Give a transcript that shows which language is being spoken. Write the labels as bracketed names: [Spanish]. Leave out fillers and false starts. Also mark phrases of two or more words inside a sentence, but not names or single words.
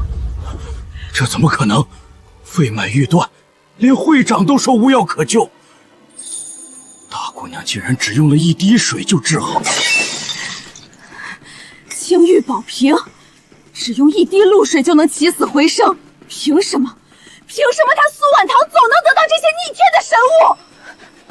[Chinese] 這怎麼可能？肺脈欲斷，連會長都說無藥可救。大姑娘竟然只用了1滴水就治好了。青玉寶瓶，只用1滴露水就能起死回生，憑什麼？憑什麼他蘇婉堂總能得到這些逆天的神物？